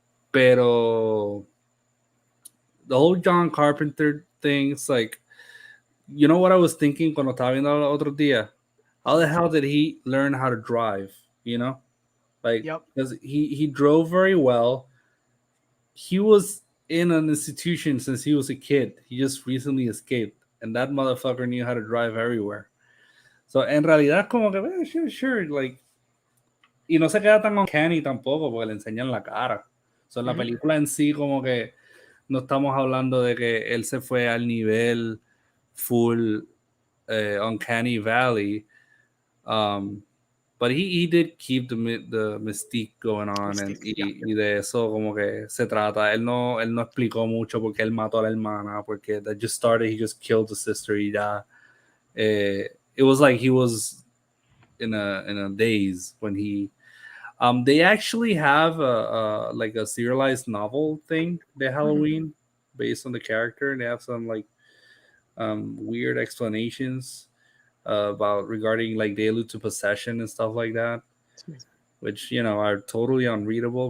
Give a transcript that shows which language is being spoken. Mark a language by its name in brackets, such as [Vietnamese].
[English] Pero the whole John Carpenter thing, it's like, you know what I was thinking [Spanish] cuando estaba viendo el otro día? [English] How the hell did he learn how to drive, Like, because he drove very well. He was in an institution since he was a kid. He just recently escaped, and that motherfucker knew how to drive everywhere. [Spanish] So, en realidad, como que, sure, like, y no se queda tan uncanny tampoco, porque le enseñan la cara. So, en la película en sí, como que no estamos hablando de que él se fue al nivel full Uncanny Valley. [English] But he did keep the mystique going on, [Spanish] y de eso como que se trata. Él no explicó mucho porque él mató a la hermana, porque [English] that just started, he just killed the sister [Spanish] y ya. [English] It was like he was in a daze when he they actually have a like a serialized novel thing de Halloween based on the character, and they have some like weird explanations about regarding like they allude to possession and stuff like that, which are totally unreadable.